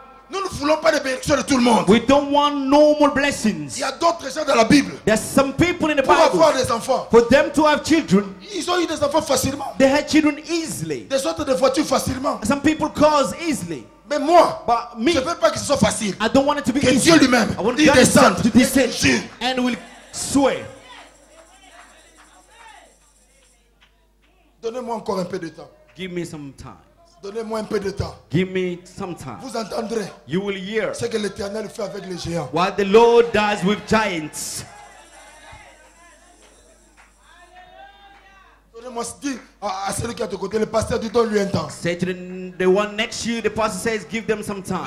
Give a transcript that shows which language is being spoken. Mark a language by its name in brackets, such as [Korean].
[French] Nous ne voulons pas de bénédictions de tout le monde. [English] We don't want normal [French] Il [English] blessings. [French] y a d'autres gens dans la Bible. [English] There's some people in the [French] Pour avoir [English] Bible. [French] des enfants, [English] For them to have children, [French] ils ont eu des enfants facilement. [English] they had children easily. [French] Des autres des voitures facilement. [English] Some people cause easily. [French] Mais moi, [English] But me, [French] je ne veux pas que ce soit facile. [English] I don't want it to be [French] Que [English] easy. [French] Dieu lui-même, [English] I want [French] il [English] God [French] descende [English] to descend [French] et jure. [English] and will swear. [French] Donnez-moi encore un peu de temps. [English] Give me some time. [French] Donnez-moi un peu de temps. [English] Give me some time. [French] Vous entendrez [English] You will hear [French] ce que l'Éternel fait avec les géants. [English] what the Lord does with giants. [French] Donnez-moi, dis à celui qui est à ton côté, le pasteur, dit donne-lui un temps. [English] Say to the one next to you, the pastor says, give them some time.